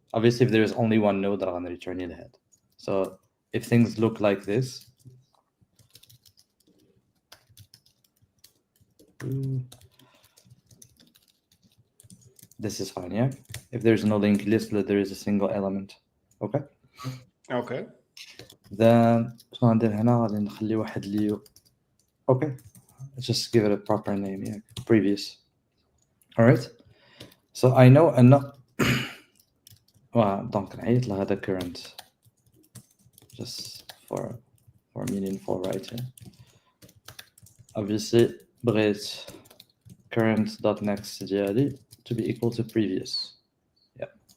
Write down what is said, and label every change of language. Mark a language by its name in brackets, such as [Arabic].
[English] Obviously, if there is only one node, I'm gonna return in head. So if things look like this, this is fine, yeah? If there's no linked list, that there is a single element. Okay? Okay. [Arabic] Then شنو ندير هنا غادي نخلي واحد لي okay. [English] Let's just give it a proper name, yeah. Previous. All right. So I know enough. [Arabic] دونك نعيط لهذا [English] current just for meaningful writing. Obviously [Arabic] بغيت [English] current.next ديالي to be equal to previous. Yeah.